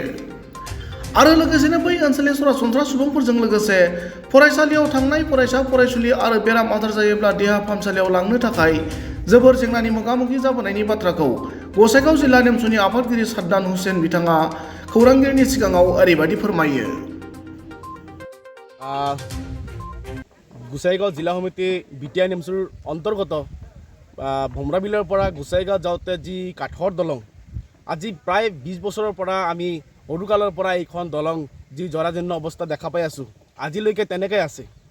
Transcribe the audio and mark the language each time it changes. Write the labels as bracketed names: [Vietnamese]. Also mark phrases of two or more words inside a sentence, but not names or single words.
[Bodo] आरो लोगोसेनो बै ओनसोलनि सरासनस्रा सुबुंफोरजों लोगोसे फरायसालियाव थांनाय फरायसा फरायसुलि आरो बेराम आजार जायोब्ला देहा फाहामसालियाव लांनो थाखाय जोबोर जेंनानि मोगा-मोगि जाबोनायनि बाथ्राखौ गसाइगाव जिल्ला नेमसुनि आफादगिरि साद्दान हुसेन बिथाङा खौरांगिरिनि सिगाङाव ओरैबायदि फोरमायो। [Assamese] গোসাইগাঁও জিলা সমিতি বিটিআই নেমচুৰ অন্তৰ্গত ভমৰাবিলৰ পৰা গোসাইগাঁও যাওঁতে যি কাঠৰ দলং, আজি প্ৰায় 20 বছৰৰ পৰা আমি সৰুকালৰ পৰা এইখন দলং যি জৰাজীৰ্ণ অৱস্থা দেখা পাই আছোঁ, আজিলৈকে তেনেকৈ আছে।